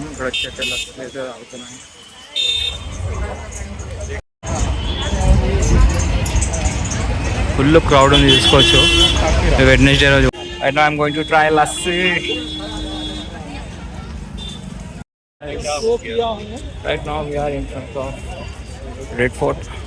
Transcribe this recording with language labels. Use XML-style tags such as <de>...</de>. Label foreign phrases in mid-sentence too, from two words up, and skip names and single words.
<te>ఇక్కడ వచ్చి అవుతున్నాము.</te> <en>ఫుల్ క్రౌడ్</en> <te>ఉంది, చూసుకోవచ్చు. వెడ్నెస్డే రోజు.</te> <en>Right now I'm going to try lassi. Right now we are in front of Red Fort.</en>